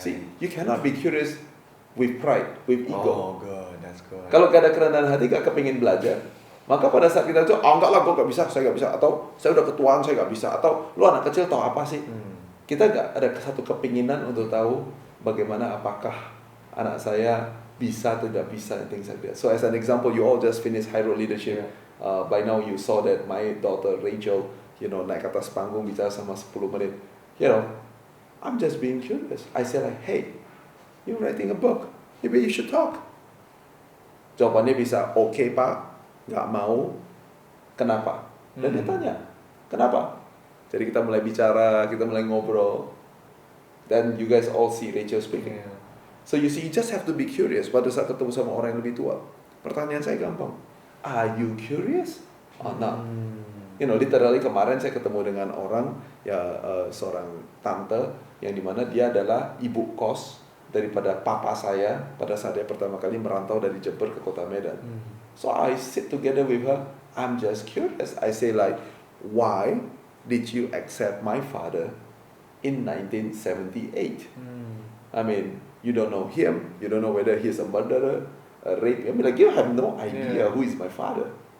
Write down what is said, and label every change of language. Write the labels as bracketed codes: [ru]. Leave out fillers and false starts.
[en] See, you cannot be curious with pride, with ego. Oh good, that's good. [id] Kalau gak ada kerendahan hati, gak kepingin belajar, maka pada saat kita itu, enggak lah, gue gak bisa, saya gak bisa, atau saya udah ketuaan, saya gak bisa, atau lu anak kecil tau apa sih? Kita gak ada satu kepinginan untuk tahu bagaimana apakah anak saya bisa atau tidak bisa, [en] and things like that. So as an example, you all just finished High Road Leadership. By now you saw that my daughter Rachel, [id] naik atas panggung bicara sama 10 menit. [en] I'm just being curious. I said like, hey, you're writing a book, maybe you should talk. [id] Jawabannya bisa, okay, Pak. Nggak mau, kenapa? Dan dia tanya, kenapa? Jadi kita mulai bicara, kita mulai ngobrol. [en] Then you guys all see Rachel speaking. Yeah. So you see, you just have to be curious. [id] Pada saat ketemu sama orang yang lebih tua, pertanyaan saya gampang. [en] Are you curious or not? [id] Literally kemarin saya ketemu dengan orang, seorang tante, yang dimana dia adalah ibu kos daripada papa saya pada saat dia pertama kali merantau dari Jember ke kota Medan. [en] So I sit together with her. I'm just curious. I say like, why did you accept my father in 1978? I mean, you don't know him. You don't know whether he's a murderer, a rape. I mean, like you have no idea who is my father.